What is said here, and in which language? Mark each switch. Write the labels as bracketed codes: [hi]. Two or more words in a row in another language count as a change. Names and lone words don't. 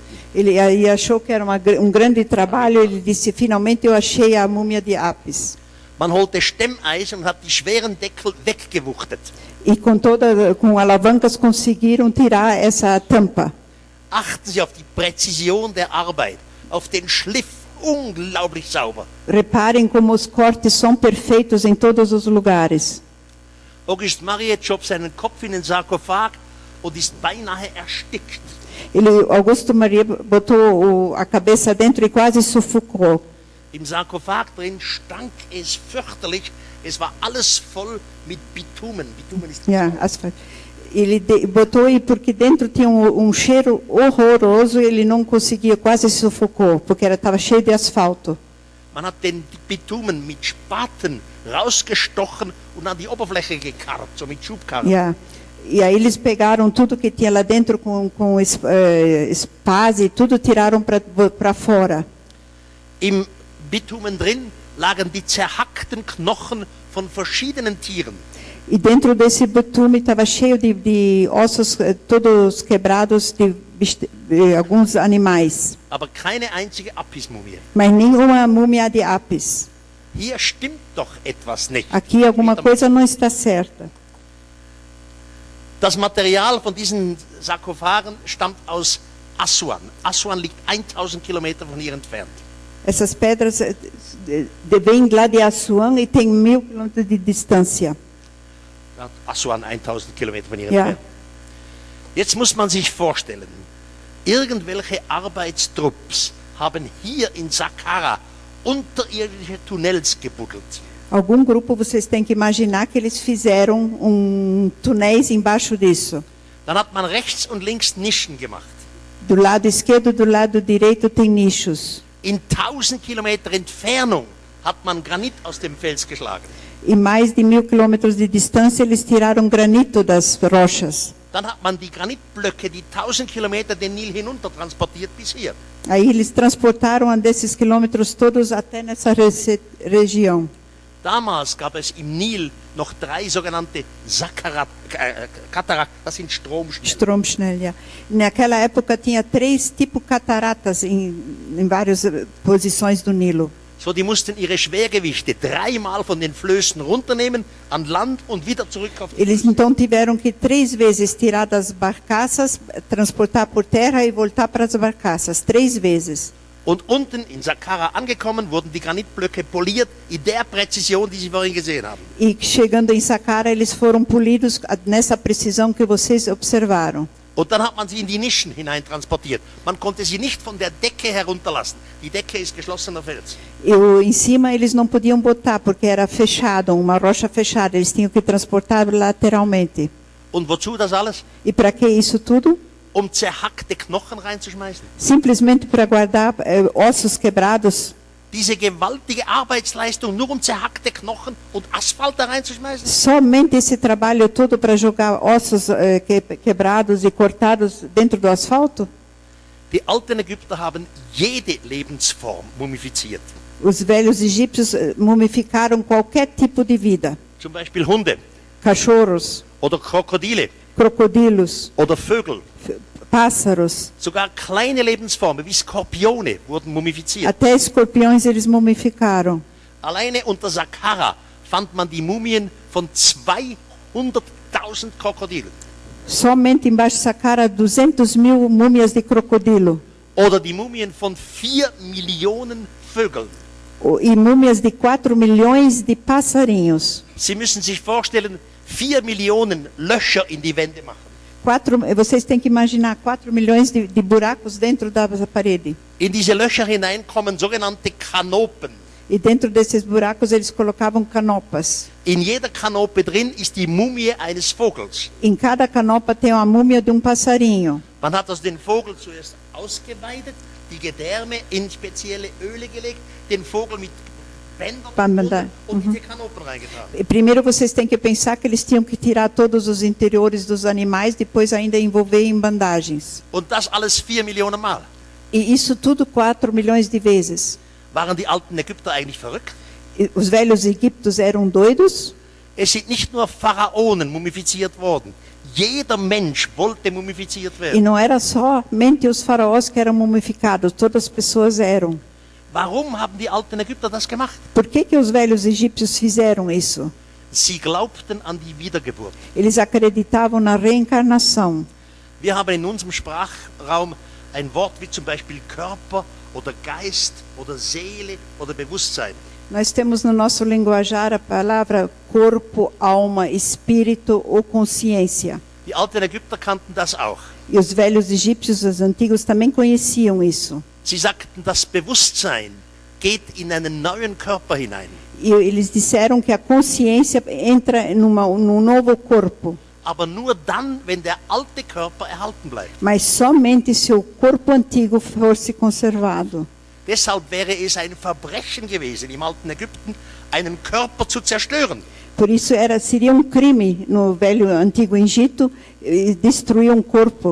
[pt] Ele achou que era grande trabalho. Ele disse, finalmente eu achei a múmia de Apis. [de] Man holte Stemmeisen und hat die schweren Deckel weggewuchtet. [pt] E com alavancas conseguiram tirar essa tampa. [de] Achten Sie auf die Präzision der Arbeit, auf den Schliff, unglaublich sauber. [pt] Reparem como os cortes são perfeitos em todos os lugares. [de] Auguste Mariette schob seinen Kopf in den Sarkophag und ist beinahe erstickt. [pt] Augusto Maria botou a cabeça dentro e quase sufocou. [de] Im Sarkophag drin stank es fürchterlich. Es war alles voll mit Bitumen. Bitumen ist [pt] asfalto. Ele botou aí porque dentro tinha cheiro horroroso e ele não conseguia, quase sufocou, porque estava cheio de asfalto. [de] Man hat den Bitumen mit Spaten rausgestochen und an die Oberfläche gekarrt, so mit Schubkarren. Yeah. [pt] E aí eles pegaram tudo que tinha lá dentro com espase e tudo tiraram para fora. [de] Im Bitumen drin lagen die zerhackten Knochen von verschiedenen Tieren. [pt] E dentro desse bitume estava cheio de ossos todos quebrados de alguns animais. [de] Aber keine einzige Apis-Mumie. [pt] Mas nenhuma múmia de Apis. [de] Hier stimmt doch etwas nicht. [pt] Aqui alguma coisa não está certa. [de] Das Material von diesen Sarkophagen stammt aus Assuan. Assuan liegt 1000 Kilometer von hier entfernt. [pt] Essas pedras vêm lá de Assuan e tem 1000 quilômetros de distância. [de] Assuan 1000 Kilometer von hier entfernt. Jetzt muss man sich vorstellen, irgendwelche Arbeitstrupps haben hier in Saqqara unterirdische Tunnels gebuddelt. [pt] Algum grupo, vocês têm que imaginar que eles fizeram túneis embaixo disso. [de] Dann hat man rechts und links Nischen gemacht. [pt] Do lado esquerdo e do lado direito tem nichos. [de] In 1000 Kilometer Entfernung hat man Granit aus dem Fels geschlagen. [pt] E mais de 1000 quilômetros de distância eles tiraram granito das rochas. [de] Dann hat man die Granitblöcke, die 1000 Kilometer den Nil hinunter transportiert bis hier. [pt] Aí eles transportaram desses quilômetros todos até nessa região. [de] Damals gab es im Nil noch 3 sogenannte Katarakten, das sind Stromschnellen. Stromschnellen, ja. [pt] Naquela época tinha 3 tipos cataratas em várias posições do Nilo. [de] So, die mussten ihre Schwergewichte 3-mal von den Flößen runternehmen, an Land und wieder zurück auf die [pt] Eles então tiveram que 3 vezes tirar das barcaças, transportar por terra e voltar para as barcaças, 3 vezes. [de] Und unten in Saqqara angekommen, wurden die Granitblöcke poliert in der Präzision, die Sie vorhin gesehen haben. [pt] E chegando em Saqqara, eles foram polidos nessa precisão que vocês observaram. [de] Und dann hat man sie in die Nischen hineintransportiert. Man konnte sie nicht von der Decke herunterlassen. Die Decke ist geschlossener Fels. [pt] E em cima eles não podiam botar, porque era fechado, uma rocha fechada. Eles tinham que transportar lateralmente. [de] Und wozu das alles? [pt] E para que isso tudo? [de] Um zerhackte Knochen reinzuschmeißen. [pt] Simplesmente para guardar ossos quebrados. [de] Diese gewaltige Arbeitsleistung nur um zerhackte Knochen und Asphalt da reinzuschmeißen? [pt] Somente esse trabalho todo para jogar ossos quebrados e cortados dentro do asfalto? [de] Die alten Ägypter haben jede Lebensform mumifiziert. [pt] Os velhos egípcios mumificaram qualquer tipo de vida. [de] Zum Beispiel Hunde. [pt] Cachorros. [de] Oder Krokodile. [pt] Crocodilos. [de] Oder Vögel. [pt] Pássaros. [de] Sogar kleine Lebensformen wie Skorpione wurden mumifiziert. [pt] Até escorpiões eles mumificaram. [de] Alleine unter Saqqara fand man die Mumien von 200.000 Krokodilen. [pt] Somente embaixo de Saqqara 200.000 múmias de crocodilo. [de] Oder die Mumien von 4 Millionen Vögeln. [pt] E múmias de 4 milhões de passarinhos. [de] Sie müssen sich vorstellen, 4 Millionen Löcher in die Wände machen. [pt] Vocês têm que imaginar 4 milhões de buracos dentro da parede. [de] In diese Löcher hinein kommen sogenannte Kanopen. [pt] E dentro desses buracos eles colocavam canopas. [de] In jeder Kanope drin ist die Mumie eines Vogels. [pt] Em cada canopa tem uma múmia de passarinho. [de] Man hat also den Vogel zuerst ausgeweidet, die Gedärme in spezielle Öle gelegt, den Vogel mit Bändern und diese Kanopen reingetragen. [pt] Primeiro vocês têm que pensar que eles tinham que tirar todos os interiores dos animais, depois ainda envolver em bandagens. [de] Und das alles 4 Millionen Mal. [pt] E isso tudo 4 milhões de vezes. [de] Waren die alten Ägypter eigentlich verrückt? [pt] Os velhos egípcios eram doidos? [de] Es sind nicht nur Pharaonen mumifiziert worden. Jeder Mensch wollte mumifiziert E werden. [pt] não era somente os faraós que eram mumificados, todas as pessoas eram. [de] Warum haben die alten Ägypter das gemacht? [pt] Por que os velhos egípcios fizeram isso? [de] Sie glaubten an die Wiedergeburt. [pt] Eles acreditavam na reencarnação. [de] Wir haben in unserem Sprachraum ein Wort wie zum Beispiel Körper oder Geist oder Seele oder Bewusstsein. [pt] Nós temos no nosso linguajar a palavra corpo, alma, espírito ou consciência. [de] Die alten Ägypter kannten das auch. [pt] E os velhos egípcios, os antigos, também conheciam isso. [de] Sie sagten, das Bewusstsein geht in einen neuen Körper hinein. [pt] E eles disseram que a consciência entra num novo corpo. [de] Aber nur dann, wenn der alte Körper erhalten bleibt. [pt] Mas somente se o corpo antigo fosse conservado. [de] Deshalb wäre es ein Verbrechen gewesen, im alten Ägypten einen Körper zu zerstören. [pt] Por isso seria crime no velho antigo Egito destruir corpo.